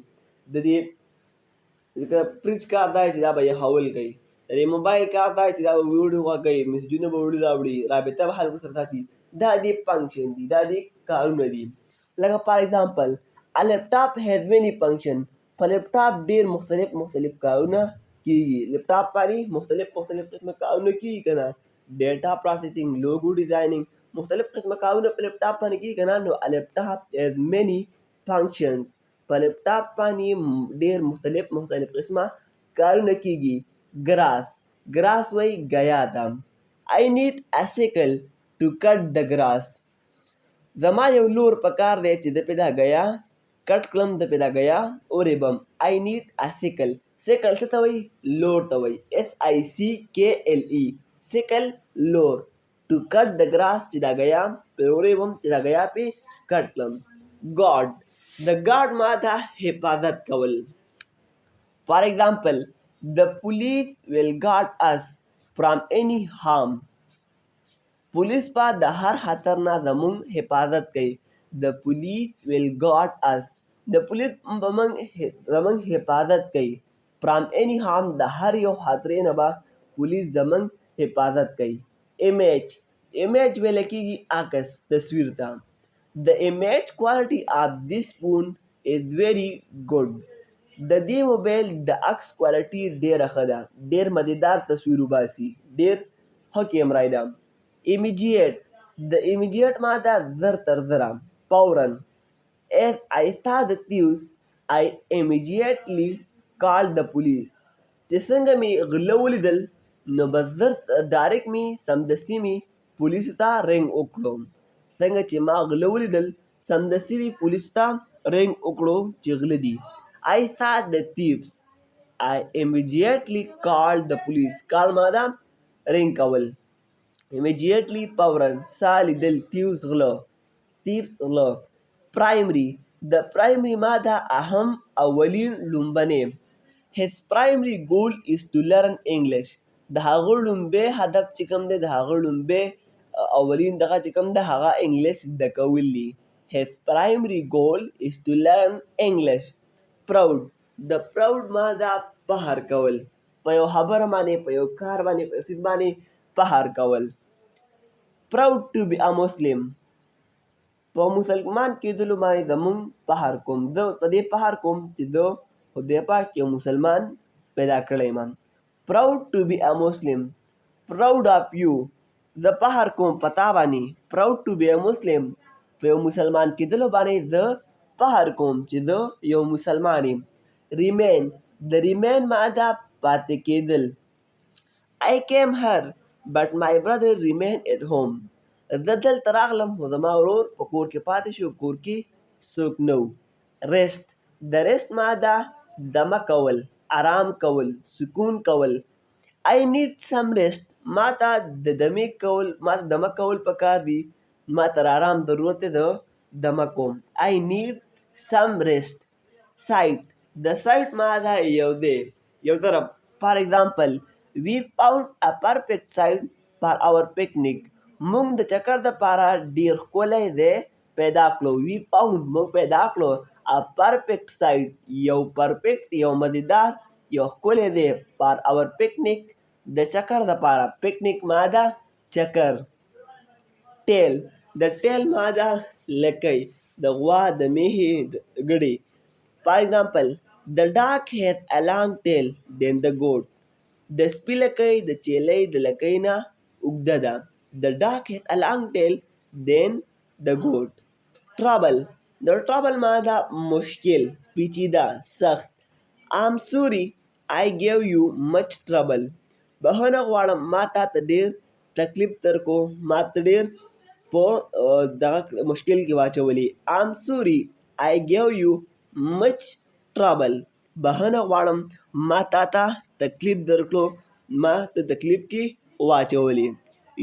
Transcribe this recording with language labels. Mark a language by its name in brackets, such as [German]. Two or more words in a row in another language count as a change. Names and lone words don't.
[Pashto] د دې لکه فریج کار دا دی چې دا به یخول کوي. د دې موبایل کار دا دی چې دا به ویډیو غږوي، میسجونه به وړي راوړي، رابطه به خلکو سره ساتي. دا دې فنکشن دي، دا دې کارونه دي. [English] لکه for example a laptop has many function. [Pashto] په لیپټاپ ډېر مختلف کارونه کیږي. لیپټاپ باندې مختلف قسمه کارونه کیږي که نه. [English] data processing, logo designing, [Pashto] مختلف قسمه کارونه په لیپټاپ باندې کیږي که نه. [English] نو a laptop has many functions. [Pashto] په لیپټاپ باندې ډېر مختلف قسمه کارونه کیږي. ګراس وایي ګیا ته. [English] I need a sickle to cut the grass. [Pashto] زما یو لور پکار دی چې د پې دا ګیا کټ کړم، د پې دا ګیا ورېبم. [English] I need a sickle. [Pashto] سیکل څه ته وایي؟ لور ته وایي. [English] SICKLE. سیکل لور. To cut the grass [Pashto] چې دا ګیا پې ورېبم، چې دا ګیا پې کټ کړم. God. د God ماده حفاظت کول. [English] For example, the police will guard us from any harm. [Pashto] پولیس به د هر خطر نه زموږ حفاظت کوي. [English] The police will guard us. [Pashto] د پولیس به زموږ حفاظت کوي. [English] From any harm. [Pashto] د هر یو خطرې نه به پولیس زموږ حفاظت کوي. Image ویل کېږي عکس، تصویر ته. [English] The image quality of this phone is very good. [Pashto] د دې موبایل د عکس کوالټي ډېره ښه ده، ډېر مزیدار تصویر وباسي، ډېر ښه کیمرا یې ده. Immediate. د immediate ماده زر تر زره، فوراً. [English] As I saw the thieves, I immediately called the police. [Pashto] چې څنګه مې غله ولیدل نو به زر ډایرکټ مې سمدستي مې پولیسو ته رنګ وکړو. څنګه چې ما غله ولیدل سمدستي مې پولیسو ته رنګ وکړو چې غله دي. [English] I saw the thieves. I immediately called the police. [Pashto] کال ماده رنګ کول. Immediately فوراً. سا لیدل. thieves غله. Primary. د primary ماده اهم، اولین، لومبنی. [English] His primary goal is to learn English. [Pashto] د هغه لومبی هدف چې کوم دی، د هغه لومبی اولین دغه چې کوم دی، هغه انګلیس زده کول دي. [English] His primary goal is to learn English. Proud. [Pashto] د proud ماده فخر کول، په یو خبره باندې، په یو کار باندې، په یو څیز باندې فخر کول. [English] Proud to be a Muslim. [Pashto] په مسلمان کېدلو باندې زمونږ فخر کوم. زه په دې فخر کوم چې زه خدای پاک یو مسلمان پیدا کړی یم. [English] Proud to be a Muslim. Proud of you. [Pashto] زه فخر کوم په تا باندې. [English] Proud to be a Muslim. [Pashto] په یو مسلمان کېدلو باندې زه فخر کوم چې زه یو مسلمان یم. Remain. د remain ماده پاتې کېدل. [English] I came here but my brother remained at home. [Pashto] زه دلته راغلم خو زما ورور په کور کې پاتې شو، کور کې څوک نه و. ریسټ، د ریسټ ماده دمه کول، آرام کول، سکون کول. [English] I need some rest. [Pashto] ماته د دمه کول پکار دي، ماته د آرام ضرورت دی، د دمه کوم. [English] I need some rest. [Pashto] سایټ، د سایټ ماده یو طرف. [English] for example we found a perfect site for our picnic. [Pashto] موږ د چکر دپاره ډیر ښکلی ځای پیدا کړو. [English] we found، [Pashto] موږ پیدا کړو. [English] a perfect site، [Pashto] یو پرفیکټ، یو مزیدار، یو ښکلی ځای. [English] for our picnic، [Pashto] د چکر دپاره. پکنیک ماده چکر. ټیل، د ټیل ماده لکۍ، د غوا، د میږې، ګډې. [English] for example the dog has a long tail than the goat. [Pashto] د سپي لکۍ د چیلۍ د لکۍ نه اوږده ده. [English] the dog has a long tail than the goat. [Pashto] trouble، د trouble ماده مشکل، پیچیده، سخت. [English] I'm sorry I gave you much trouble. [Pashto] بخښنه غواړم ما تا ته ډېر تکلیف درکړو، ما ته ډېر په دغه مشکل کې واچولي. [English] I'm sorry I gave you much trouble. [Pashto] بخښنه غواړم ما تا ته تکلیف درکړو، ما ته تکلیف کې واچولي.